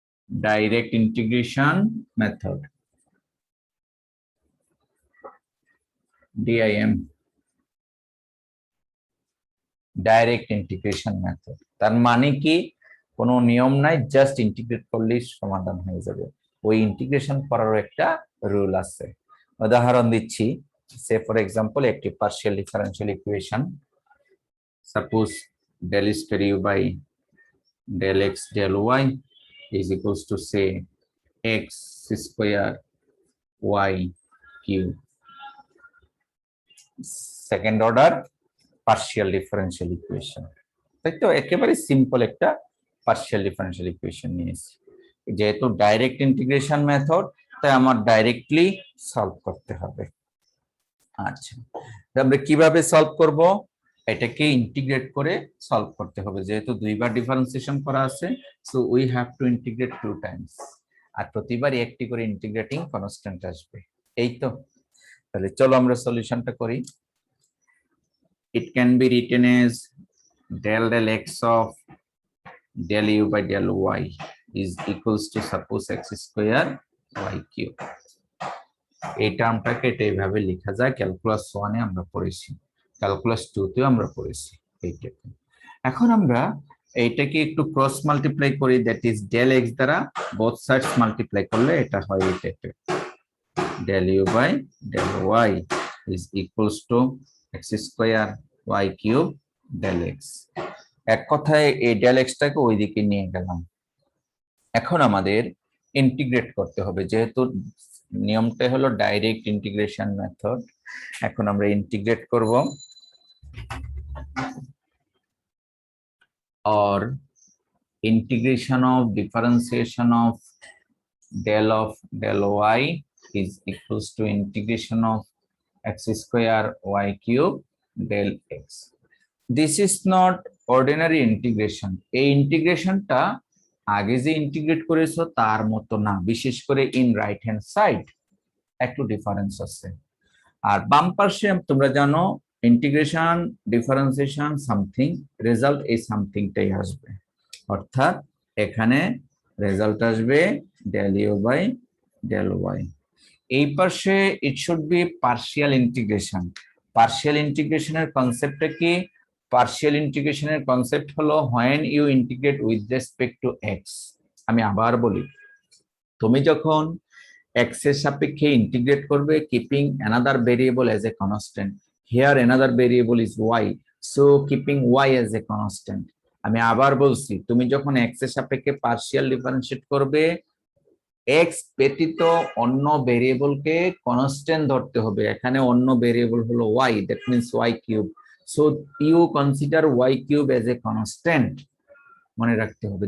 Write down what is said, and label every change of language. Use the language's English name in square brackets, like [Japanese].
[Bangla] Direct integration method, DIM, direct integration method. তার মানে কি, কোনো নিয়ম নাই, জাস্ট ইন্টিগ্রেট করলেই সমাধান হয়ে যাবে। ওই ইন্টিগ্রেশন করারও একটা রুল আছে। উদাহরণ দিচ্ছি, [English] Say for example একটি partial differential equation, suppose del square u by del x del y is equals to say x square y cube, second order partial differential equation. [Bangla] তাই তো, একেবারে সিম্পল একটা পার্শিয়াল ডিফারেনশিয়াল ইকুয়েশন নিয়েছি। যেহেতু direct integration method, তাই আমার directly solve করতে হবে। আচ্ছা, আমরা কিভাবে সলভ করব? এটাকে ইন্টিগ্রেট করে সলভ করতে হবে, যেহেতু দুইবার ডিফারেন্সিয়েশন করা আছে, [English] so we have to integrate 2 times, [Bangla] আর প্রতিবারই একটি করে ইন্টিগ্রেটিং কনস্ট্যান্ট আসবে। এই তো, তাহলে চলো আমরা সলিউশনটা করি। [English] It can be written as del x of del u by del y is equals to suppose x square y cube। [Bangla] এই টার্মটাকে এটা এইভাবে লেখা যায়, ক্যালকুলাস 1 এ আমরা পড়েছি, ক্যালকুলাস 2 তেও আমরা পড়েছি এইটাকে। এখন আমরা এইটাকে একটু ক্রস মাল্টিপ্লাই করি, দ্যাট ইজ del x দ্বারা বোথ সাইডস মাল্টিপ্লাই করলে এটা হয় এটা, [English] del u by del y is equals to x square y cube del x। [Bangla] এক কথায় এই del x টাকে ওইদিকে নিয়ে গেলাম। এখন আমাদের ইন্টিগ্রেট করতে হবে, যেহেতু নিয়মটা হলো ডাইরেক্ট ইন্টিগ্রেশন মেথড। এখন আমরা ইন্টিগ্রেট করব, [English] or integration of differentiation of del y is equals to integration of x square y cube del x. This is not ordinary integration. [Bangla] এই ইন্টিগ্রেশনটা আগে যে ইন্টিগ্রেট করেছো তার মতো না, বিশেষ করে ইন রাইট হ্যান্ড সাইড একটু ডিফারেন্স আছে। আর বাম পাশে তোমরা জানো ইন্টিগ্রেশন, ডিফারেন্সিয়েশন, সামথিং, রেজাল্ট এই সামথিংটাই আসবে, অর্থাৎ এখানে রেজাল্ট আসবে del u by del y। এই পাশে [English] It should be partial integration. [Bangla] Partial ইন্টিগ্রেশনের কনসেপ্টটা কি? পার্শিয়াল ইন্টিগ্রেশনের কনসেপ্ট হলো [English] when you integrate with respect to x। [Bangla] আমি আবার বলি, তুমি যখন x এর সাপেক্ষে ইন্টিগ্রেট করবে [English] keeping another variable as a constant, here another variable is y, so keeping y as a constant। [Bangla] আমি আবার বলছি, তুমি যখন x এর সাপেক্ষে পার্শিয়াল ডিফারেন্সিয়েট করবে, এক্স ব্যতীত অন্য ভেরিয়েবলকে কনস্ট্যান্ট ধরতে হবে। এখানে অন্য ভেরিয়েবল হলো Y, [English] That means y cube. So you consider y cube as a constant, [Bangla] মনে রাখতে হবে।